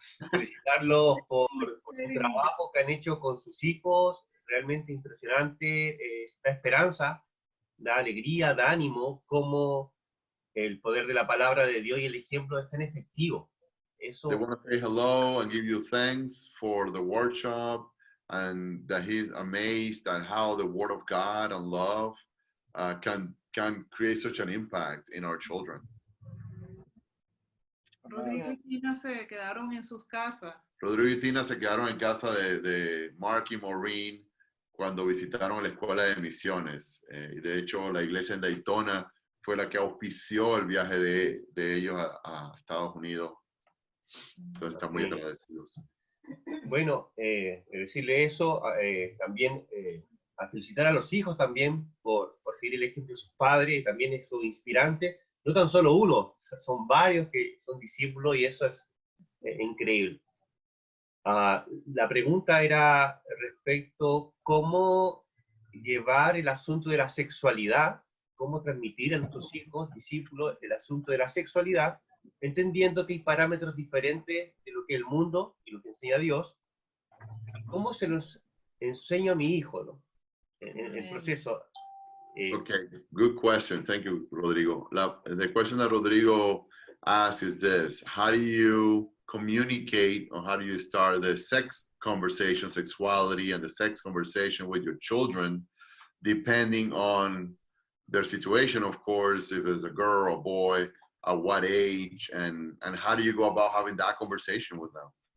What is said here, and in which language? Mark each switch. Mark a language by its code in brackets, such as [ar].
[es] Felicitarlos por su trabajo que han hecho con sus hijos, realmente impresionante, da esperanza, da alegría, da ánimo, como el poder de la palabra de Dios y el ejemplo es tan efectivo. Eso. [en] They want to say hello and give you thanks for the workshop, and that he's amazed at how the Word of God and love can create such an impact in our children. [es] Rodrigo y Tina se quedaron en sus casas. Rodrigo y Tina se quedaron en casa de Mark y Maureen cuando visitaron la escuela de misiones. De hecho, la iglesia en Daytona fue la que auspició el viaje de ellos a Estados Unidos. Entonces, están muy agradecidos. Bueno, decirle eso, también a felicitar a los hijos también por seguir el ejemplo de sus padres, también es inspirante. No tan solo uno, son varios que son discípulos y eso es increíble. La pregunta era respecto cómo llevar el asunto de la sexualidad, cómo transmitir a nuestros hijos, discípulos, el asunto de la sexualidad, entendiendo que hay parámetros diferentes de lo que el mundo y lo que enseña Dios. ¿Cómo se los enseño a mi hijo, ¿no? En el proceso? [en] Okay, good question. Thank you, Rodrigo. The question that Rodrigo asked is this: how do you communicate, or how do you start the sex conversation, sexuality, and the sex conversation with your children, depending on their situation, of course, if it's a girl or a boy, at what age, and how do you go about having that conversation with them?